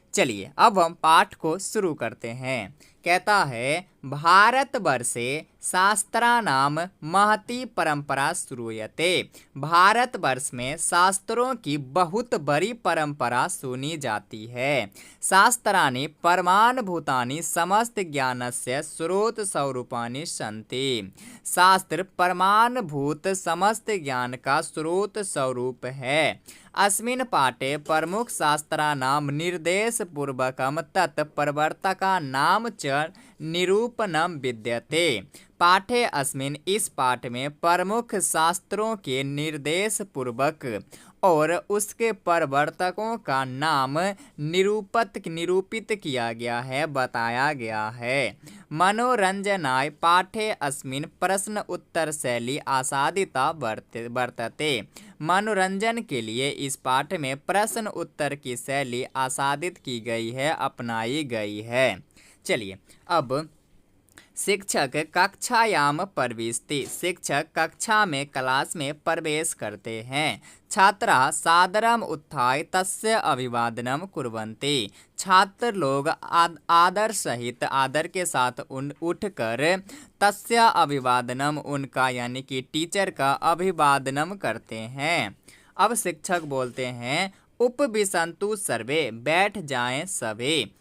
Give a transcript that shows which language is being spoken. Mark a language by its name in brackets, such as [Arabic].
[Hindi] चलिए अब हम पाठ को शुरू करते हैं। कहता है, [Sanskrit] भारतवर्षे शास्त्राणाम महती परंपरा श्रूयते। [Hindi] भारतवर्ष में शास्त्रों की बहुत बड़ी परंपरा सुनी जाती है। [Sanskrit] शास्त्राणि परमाणुभूतानि समस्त ज्ञानस्य स्रोत स्वरूपाणि सन्ति। [Hindi] शास्त्र परमाणुभूत समस्त ज्ञान का स्रोत स्वरूप है। [Sanskrit] अस्मिन् पाठे प्रमुख शास्त्राणाम निर्देश पूर्वकम तत्प्रवर्तकानाम च निरूपणम विद्यते। पाठे अस्मिन् [Hindi] इस पाठ में प्रमुख शास्त्रों के निर्देश पूर्वक और उसके प्रवर्तकों का नाम निरूपित किया गया है, बताया गया है। [Sanskrit] मनोरंजनाय पाठे अस्मिन् प्रश्न उत्तर शैली आसादिता वर्तते। [Hindi] मनोरंजन के लिए इस पाठ में प्रश्न उत्तर की शैली आसादित की गई है, अपनाई गई है। चलिए अब [Sanskrit] शिक्षक कक्षायाम प्रविशति। [Hindi] शिक्षक कक्षा में क्लास में प्रवेश करते हैं। [Sanskrit] छात्राः सादरम उत्थाय तस्य अभिवादनम कुर्वन्ति। [Hindi] छात्र लोग आदर सहित, आदर के साथ उठकर [Sanskrit] तस्य अभिवादनम, [Hindi] उनका यानी कि टीचर का अभिवादनम करते हैं। अब शिक्षक बोलते हैं, [Sanskrit] उपविशन्तु सर्वे, [Hindi] बैठ जाएं सभी।